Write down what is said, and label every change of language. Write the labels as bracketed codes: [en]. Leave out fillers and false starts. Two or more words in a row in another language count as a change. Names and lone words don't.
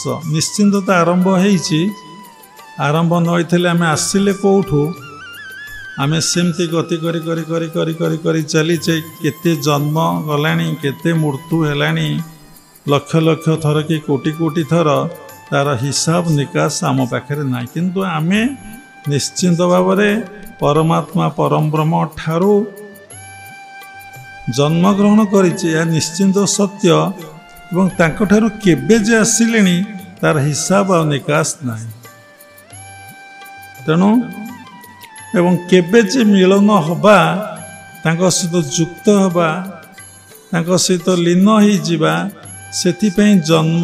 [or] ନିଶ୍ଚିନ୍ତ ତ ଆରମ୍ଭ ହୋଇଛି, ଆରମ୍ଭ ନ ହୋଇଥିଲେ ଆମେ ଆସିଲେ କୋଉଠୁ, ଆମେ ସେମିତି ଗତି କରି କରି କରି କରି କରି କରି ଚାଲିଛେ। କେତେ ଜନ୍ମ ଗଲାଣି, କେତେ ମୃତ୍ୟୁ ହେଲାଣି, ଲକ୍ଷ ଲକ୍ଷ ଥର କି କୋଟି କୋଟି ଥର, ତାର ହିସାବ ନିକାଶ ଆମ ପାଖରେ ନା। କିନ୍ତୁ ଆମେ ନିଶ୍ଚିନ୍ତ ଭାବ ପରମାତ୍ମା ପରମ ବ୍ରହ୍ମ ଠାରୁ ଜନ୍ମ ଗ୍ରହଣ କରିଛି, ଯା ନିଶ୍ଚିନ୍ତ ସତ୍ୟ ଏବଂ ତାଙ୍କ ଠାରୁ କେବେ ଯେ ଆସିଲେଣି ତାର ହିସାବ ଆ ନିକାଶ ନା। ତେଣୁ ଏବଂ କେବେ ଯେ ମିଳନ ହବା, ତାଙ୍କ ସହିତ ଯୁକ୍ତ ହବା, ତାଙ୍କ ସହିତ ଲୀନ ହି ଯିବା, ସେଥି ପାଇଁ ଜନ୍ମ।